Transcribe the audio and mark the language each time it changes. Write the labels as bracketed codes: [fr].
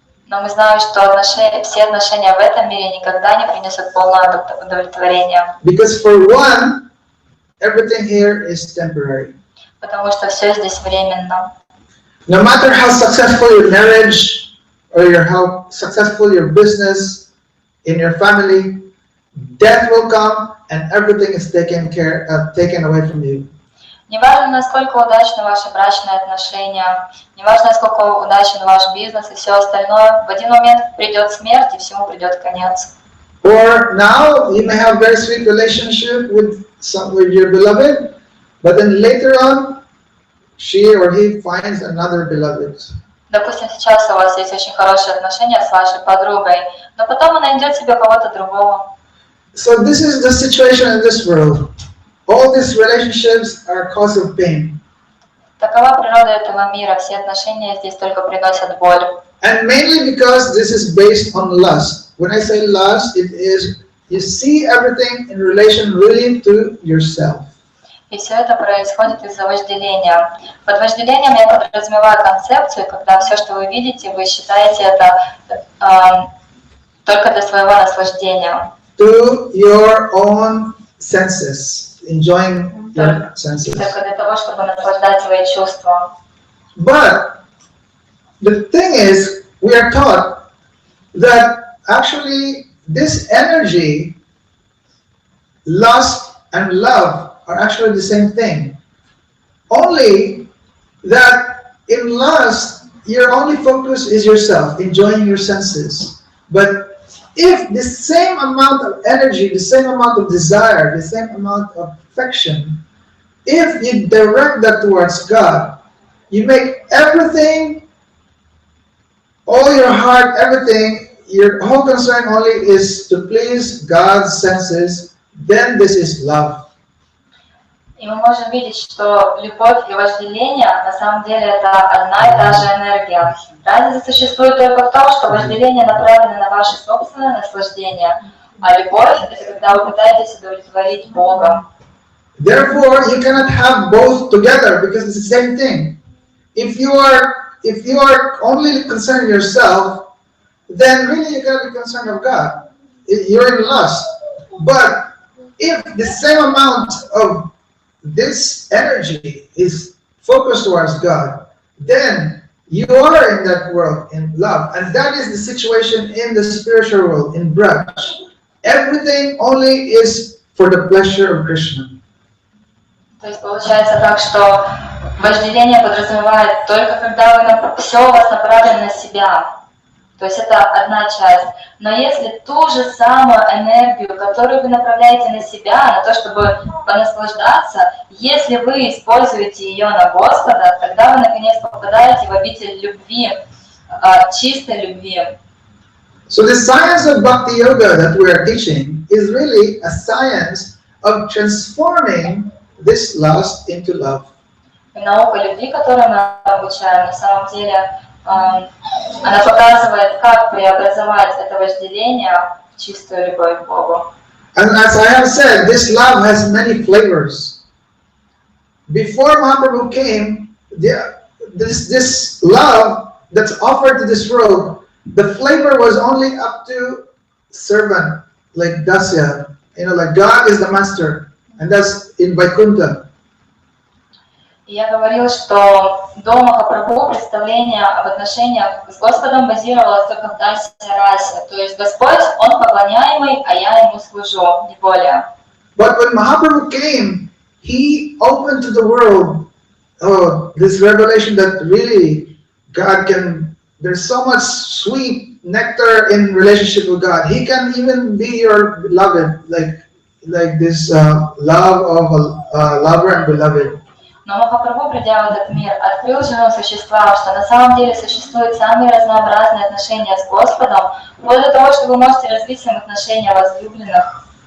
[ru] Но мы знаем, что все отношения в этом мире никогда не принесут полного удовлетворения. [en] Because for one, everything here is temporary. [ru] Потому что все здесь временно. [en] No matter how successful your marriage or how successful your business in your family, death will come and everything is taken away from you. [ru] Неважно, насколько удачны ваши брачные отношения, неважно, насколько удачен ваш бизнес и все остальное, в один момент придет смерть и всему придет конец. [en] Or now you may have very sweet relationship with your beloved, but then later on she or he finds another beloved. [ru] Допустим, сейчас у вас есть очень хорошие отношения с вашей подругой, но потом она найдет себе кого-то другого. [en] So this is the situation in this world. All these relationships are cause of pain. [ru] Такова природа этого мира, все отношения здесь только приносят боль. [en] And mainly because this is based on lust. When I say lust, it is you see everything in relation really to yourself. [ru] И все это происходит из-за вожделения. Под вожделением я подразумеваю концепцию, когда все, что вы видите, вы считаете это только для своего наслаждения. [en] To your own senses, enjoying your senses. [ru] Только для того, чтобы наслаждать свои чувства. [en] But the thing is, we are taught that actually this energy, lust and love, are actually the same thing. Only that in lust, your only focus is yourself, enjoying your senses. But if the same amount of energy, the same amount of desire, the same amount of affection, if you direct that towards God, you make everything, all your heart, everything, your whole concern only is to please God's senses, then this is love. [ru] И мы можем видеть, что любовь и вожделение на самом деле это одна и та же энергия. Разница существует только в том, что вожделение направлено на ваше собственное наслаждение, а любовь — это когда вы пытаетесь удовлетворить Бога. [en] Therefore, you cannot have both together because it's the same thing. If you are only concerned yourself, then really you cannot be concerned of God. You're in lust. But if the same amount of this energy is focused towards God, then you are in that world in love. And that is the situation in the spiritual world, in Braj. Everything only is for the pleasure of Krishna. [ru] То есть получается так, что вожделение подразумевает только когда все у вас направлено на себя. То есть это одна часть. Но если ту же самую энергию, которую вы направляете на себя, на то, чтобы понаслаждаться, если вы используете ее на Господа, тогда вы наконец попадаете в обитель любви, чистой любви. [en] So the science of Bhakti Yoga that we are teaching is really a science of transforming this lust into love. [ru] И наука любви, которую мы обучаем, на самом деле, она показывает, как преобразовать это вожделение в чистую любовь к Богу. [en] And as I have said, this love has many flavors. Before Mahaprabhu came, this love that's offered to this world, the flavor was only up to servant, like Dasya. Like God is the master, and that's in Vaikuntha. [ru] Я говорил, что до Махапрабху представление об отношениях с Господом базировалось только в Дасе расе. То есть Господь, Он поклоняемый, а я Ему служу, не более. [en] But when Mahaprabhu came, he opened to the world this revelation that really God can, there's so much sweet nectar in relationship with God. He can even be your beloved, like this love of a lover and beloved. [ru] Но Махапрабху, придя в этот мир, открыл же нам существам, что на самом деле существуют самые разнообразные отношения с Господом, вплоть до того, что вы можете развить взаимоотношения возлюбленных.